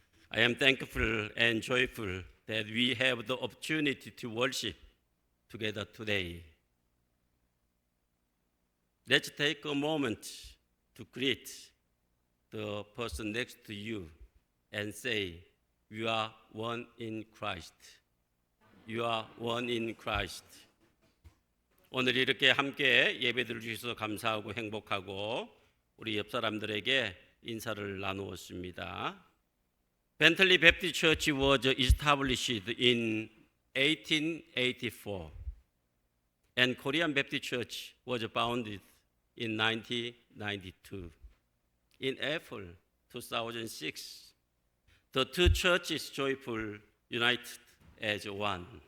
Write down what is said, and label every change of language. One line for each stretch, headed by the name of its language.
English: I am thankful and joyful that we have the opportunity to worship together today. Let's take a moment to greet the person next to you and say, "You are one in Christ." You are one in Christ.
Korean: 오늘 이렇게 함께 예배드릴 수 있어서 감사하고 행복하고 우리 옆 사람들에게 인사를 나누었습니다.
English: Bentley Baptist Church was established in 1884 and Korean Baptist Church was founded in 1992. In April 2006, the two churches joyfully united as one.